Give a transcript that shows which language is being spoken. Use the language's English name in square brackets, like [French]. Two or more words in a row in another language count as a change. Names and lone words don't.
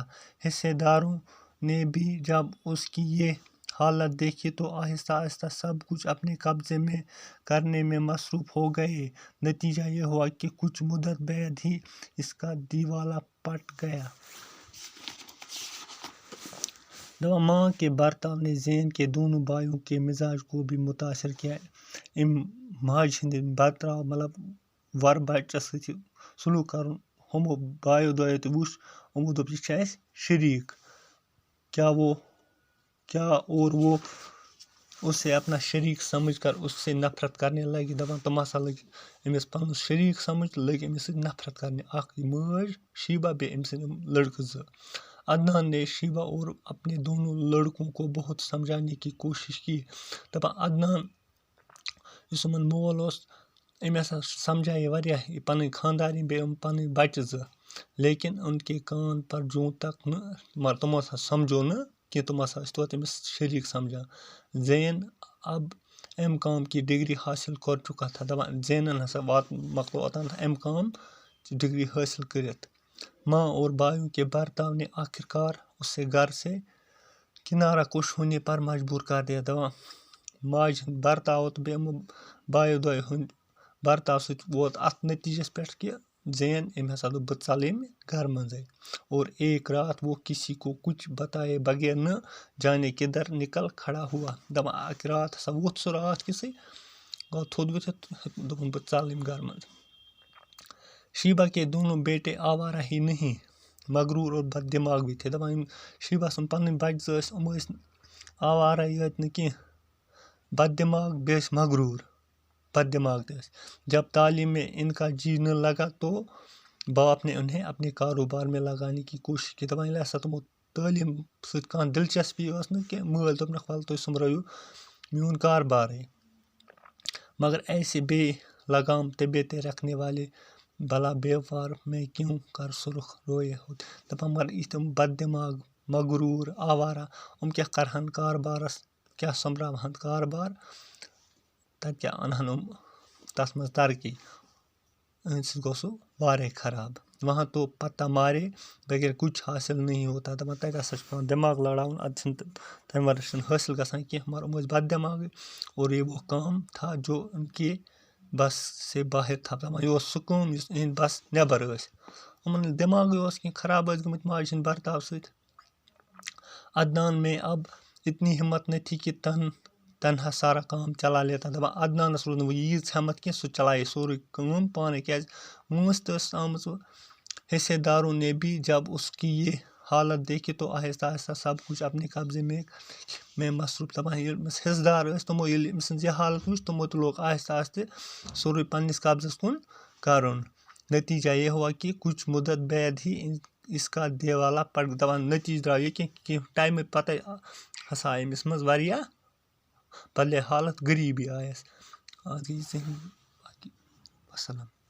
[Urdu] حصص داروں نے بھی جب اس کی یہ حالت دیکھی تو آہستہ آہستہ سب کچھ اپنے قبضے میں کرنے میں مصروف ہو گئے۔ نتیجہ یہ ہوا کہ کچھ مدت بعد ہی اس کا دیوالا پھٹ گیا۔ ماں کے برتاؤ نے زین کے دونوں بھائیوں کے مزاج کو بھی متاثر کیا۔ [Kashmiri] ماجہِ ہٕنٛدِ برتاو مطلب ور بچس سۭتۍ سلوک کرُن۔ ہمو بھائیو دۄیو تہِ وُچھ، یِمو دوٚپ یہِ چھِ اَسہِ شریک، [Urdu] اور وہ اسے اپنا شریک سمجھ کر اس سے نفرت کرنے لگی۔ [Kashmiri] دپان تِم ہسا لٔگۍ أمِس پنُن شریک سمجھ تہٕ لٔگۍ أمِس سۭتۍ نفرت کرنہِ، اکھ یہِ مٲج شیبہ بیٚیہِ أمۍ سٕنٛدۍ لڑکہٕ زٕ۔ [Urdu] عدنان نے شیبہ اور اپنے دونوں لڑکوں کو بہت سمجھانے کی کوشش کی۔ [Kashmiri] دپان عدنان یُس یِمن مول اوس، أمۍ ہسا سمجھایے واریاہ یہِ پنٕنۍ خاندارنۍ بیٚیہِ یِم پنٕنۍ بچہٕ زٕ، [Urdu] لیکن ان کے کان پر جوں تک نہ [Kashmiri] تِمو ہسا سمجھو نہٕ کینٛہہ، تِم ہسا ٲسۍ توتہِ أمِس شریک سمجھان۔ [Urdu] زین اب M.Com کی ڈگری حاصل کر چکا تھا۔ [Kashmiri] دپان زینن ہسا مۄکلو اوٚتانۍ M.Com ڈگری حٲصل کٔرِتھ۔ [Urdu] ماں اور بھائیوں کے برتاؤ نے آخرکار اسے گھر سے کنارہ کش ہونے پر مجبور کر دیا۔ [Kashmiri] دپان ماجہِ ہُنٛد برتاو تہٕ بیٚیہِ یِمو بھایو دۄیو ہٕنٛدۍ برتاو سۭتۍ ووت اتھ نتیجس پٮ۪ٹھ کہ زین أمۍ ہسا دوٚپ بہٕ ژلہٕ ییٚمہِ گھرٕ منٛزے، [Urdu] اور ایک رات وہ کسی کو کچھ بتائے بغیر نہ جانے کدھر نکل کھڑا ہوا۔ [Kashmiri] دپان اکہِ رات ہسا ووٚتھ سُہ راتھ کِسٕے، گوٚو تھوٚد ؤتھِتھ دوٚپُن بہٕ ژلہٕ ییٚمہِ گھرٕ منٛز۔ [Urdu] شیبہ کے دونوں بیٹے آوارہ ہی نہیں مغرور اور بد دماغ بھی تھے۔ [Kashmiri] دپان یِم شیبہ سٕنٛدۍ پنٕنۍ بچہٕ زٕ ٲسۍ، یِم ٲسۍ آوارَے یٲتۍ نہٕ کینٛہہ، بد دماغ بیٚیہِ ٲسۍ مغرور، بد دماغ تہِ ٲسۍ۔ [Urdu] جب تعلیم میں ان کا جی نہ لگا تو باپ نے انہیں اپنے کاروبار میں لگانے کی کوشش کی۔ [Kashmiri] دپان ییٚلہِ ہسا تِمو تعلیٖم سۭتۍ کانٛہہ دلچسپی ٲس نہٕ کینٛہہ، مٲلۍ دوٚپنکھ وَلہٕ تُہۍ سوٚمبرٲیِو میون کاربارٕے، [Urdu] مگر ایسے بے لگام طبیعتیں رکھنے والے بھلا بیوپار میں کیوں کر سرخ روئے ہوتے۔ [Kashmiri] دپان مگر یِتھ یِم بد دماغ مغرور آوارہ یِم کیٛاہ کرہن کاربارس، کیٛاہ سوٚمبراوہن کاربار، تتہِ کیٛاہ انہن یِم تتھ منٛز ترقی، یِہنٛدِ سۭتۍ گوٚو سُہ واریاہ خراب۔ [Urdu] وہاں تو پتہ مارے بغیر کچھ حاصل نہیں ہوتا۔ [Kashmiri] دپان تتہِ ہسا چھُ پیٚوان دٮ۪ماغ لڑاوُن، ادٕ چھِنہٕ تمہِ ورٲے چھُنہٕ حٲصل گژھان کینٛہہ، مگر یِم ٲسۍ بد دٮ۪ماغٕے [Urdu] اور یہ وہ کام تھا جو ان کے بس سے باہر تھا۔ [Kashmiri] دپان یہِ اوس سُہ کٲم یُس یِہنٛدِ بس نٮ۪بر ٲسۍ، یِمن نہٕ دٮ۪ماغٕے اوس کینٛہہ، خراب ٲسۍ گٔمٕتۍ ماجہِ ہٕنٛدۍ برتاو سۭتۍ۔ [Urdu] عدنان میں اب اتنی ہمت نہ تھی کہ تنہا سارا کام چلا لیتا۔ [Kashmiri] دپان عدنانس روٗز نہٕ وۄنۍ ییٖژ ہمت کینٛہہ، سُہ چلایہِ سورُے کٲم پانے، کیٛازِ وٲنٛس تہِ ٲسٕس آمٕژ۔ [Urdu] حصص داروں نے بھی جب اس کی یہ حالت دیکھی تو آہستہ آہستہ سب کچھ اپنے قبضے میں مصروف۔ [Kashmiri] دپان ییٚلہِ أمِس حصہٕ دار ٲسۍ تِمو ییٚلہِ أمۍ سٕنٛز یہِ حالت وٕچھ تِمو تہِ لوگ آہستہ آہستہ سورُے پننِس قبضس کُن کرُن۔ [Urdu] نتیجہ یہ ہوا کہ کچھ مدت بعد ہی اس کا دیوالا پھٹ گیا۔ [Kashmiri] دپان نتیجہ درٛاو یہِ کہِ کینٛہہ ٹایمہٕ پتے ہسا آیہِ أمِس منٛز واریاہ بدلے حالت غریبی آیَس. باقی وسلام.